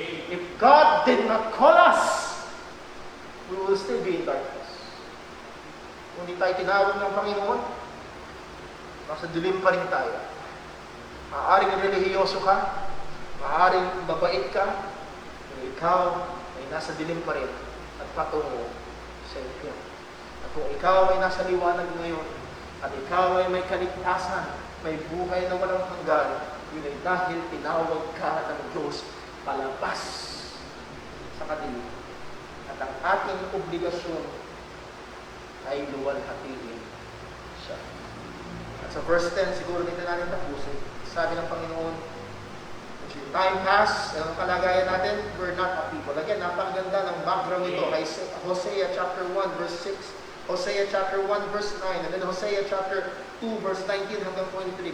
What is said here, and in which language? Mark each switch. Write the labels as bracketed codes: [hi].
[en] If God did not call us, we will still be in darkness. [tl] Kung hindi tayo tinawag ng Panginoon, nasa dilim pa rin tayo. Maaaring relihiyoso ka, maaaring mabait ka, pero ikaw ay nasa dilim pa rin at patungo sa iyo. At kung ikaw ay nasa liwanag ngayon, at ikaw ay may kaligtasan, may buhay na walang hanggan, yun ay dahil tinawag ka ng Diyos palabas sa kadilim. At ang ating obligasyon ay luwalhatiin siya. At sa verse 10, siguro dito natin tapusin. Sabi ng Panginoon, [en] which in time past, [tl] ang kalagayan natin, [en] we're not a people. [tl] Again, napakaganda ng background nito. Hosea chapter 1, verse 6. [en] Hosea chapter 1, verse 9. And then Hosea chapter 2, verse 19 hanggang 23.